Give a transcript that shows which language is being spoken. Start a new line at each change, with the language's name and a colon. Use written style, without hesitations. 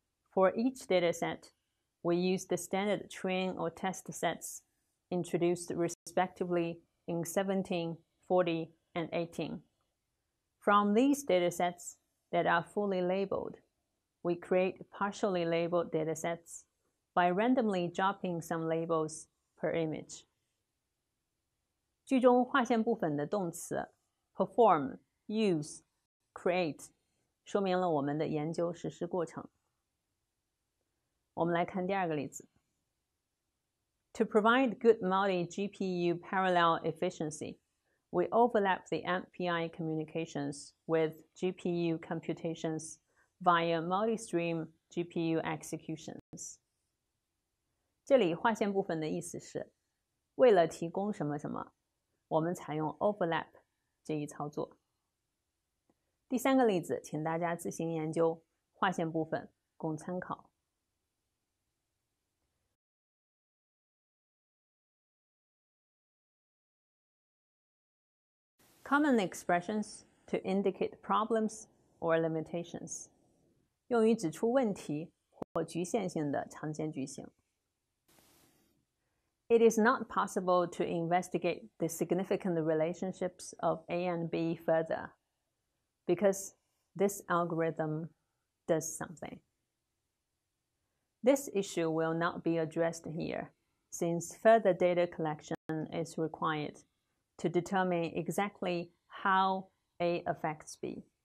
English: For each dataset, we use the standard train or test sets introduced respectively in 17, 40, and 18. From these datasets that are fully labeled, we create partially labeled datasets by randomly dropping some labels per image.
Chinese: 句中划线部分的动词 perform, use, create 说明了我们的研究实施过程。我们来看第二个例子。
English: To provide good multi-GPU parallel efficiency, we overlap the MPI communications with GPU computations via multi-stream GPU executions.
Chinese: 这里划线部分的意思是，为了提供什么什么，我们采用 overlap 这一操作。第三个例子，请大家自行研究，划线部分供参考。
English: Common expressions to indicate problems or limitations.
Chinese: 用于指出问题或局限性的常见句型。
English: It is not possible to investigate the significant relationships of A and B further because this algorithm does something. This issue will not be addressed here, since further data collection is required to determine exactly how A affects B.